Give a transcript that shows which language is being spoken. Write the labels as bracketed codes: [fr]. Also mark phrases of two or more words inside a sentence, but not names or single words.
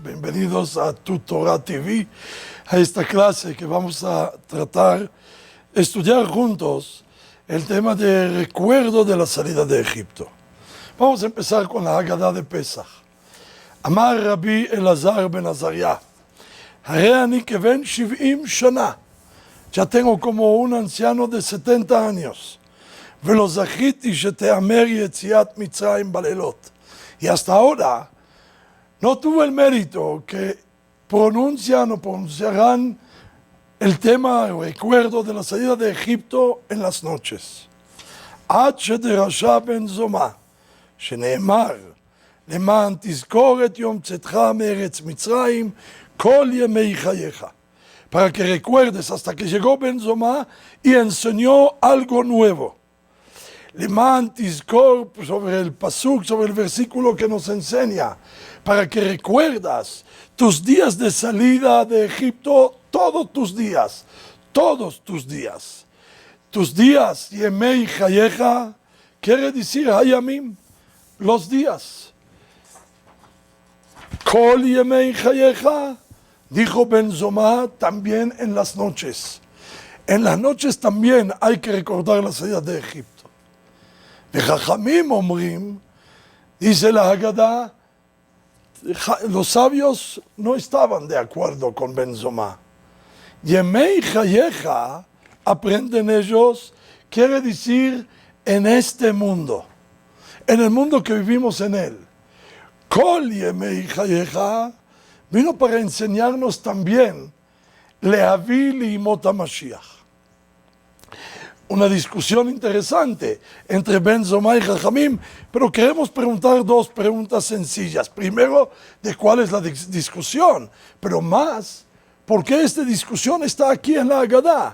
[es] bienvenidos a Tu Torah TV, a esta clase que vamos a estudiar juntos el tema de recuerdo de la salida de Egipto. Vamos a empezar con la Haggadah de Pesach. [he] אמר רבי אלעזר בן עזריה, הרי אני כבן 70 שנה, [es] ya tengo como un anciano de 70 años, [he] ולא זכיתי שתאמר יציאת מצרים בלילות, [es] y hasta ahora no tuve el mérito que pronunciarán el tema, el recuerdo de la salida de Egipto en las noches. [he] עד שדרשה בן זומא, שנאמר, למען תזכור את יום צאתך מארץ מצרים כל ימי חייך. [es] Para que recuerdes hasta que llegó Ben Zoma y enseñó algo nuevo. [he] למען תזכור [es] sobre el pasuk, sobre el versículo que nos enseña, para que recuerdas tus días de salida de Egipto, todos tus días, tus días, [he] ימי חייך, [es] quiere decir hayamim, los días. [he] כל ימי חייך, [es] dijo Ben Zoma, también en las noches. En las noches también hay que recordar la salida de Egipto. [he] וחכמים אומרים, [es] dice la Haggadah, los sabios no estaban de acuerdo con Ben Zoma. [he] ימי חייך, [es] aprenden ellos, quiere decir en este mundo, en el mundo que vivimos en él. [he] כל ימי חייך [es] vino para enseñarnos también [he] להביא לימות המשיח. [es] Una discusión interesante entre Ben Zoma y Jajamim, pero queremos preguntar dos preguntas sencillas. Primero, de cuál es la discusión, pero más, ¿por qué esta discusión está aquí en la Haggadah?